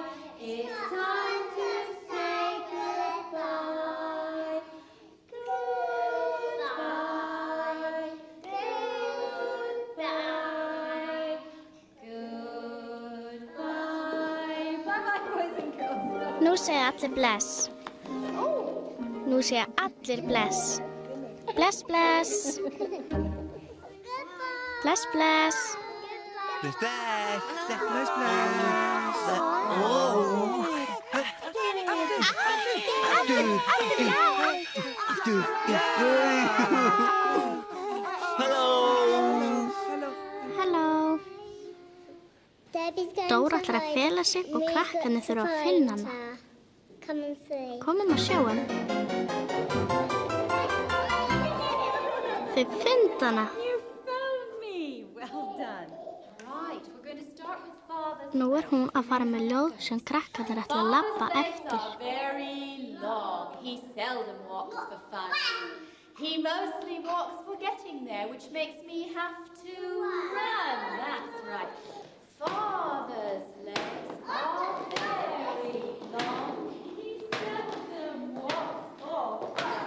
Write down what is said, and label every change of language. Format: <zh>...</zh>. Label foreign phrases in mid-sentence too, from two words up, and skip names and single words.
<en>It's time to say goodbye. Goodbye. Goodbye. Goodbye. Bye-bye, boys and girls.</en> <is>Nú segja allir bless. Nú segja allir bless. Bless, bless. Bless, bless. Bless, bless. Bless, bless.</is> <en>Hello.</en> <is>Halló. Dóra ætlar að fela sig og krakkarnir þurfa að finna hana. Komum og sjáum. Þau fyndu hana. Nú hún að fara með ljóð sem krakkarnir ætla að labba eftir.</is> <en>Very long. He seldom walks for fun. He mostly walks for getting there, which makes me have to run. That's right. Father's legs are very long. He seldom walks for fun.</en>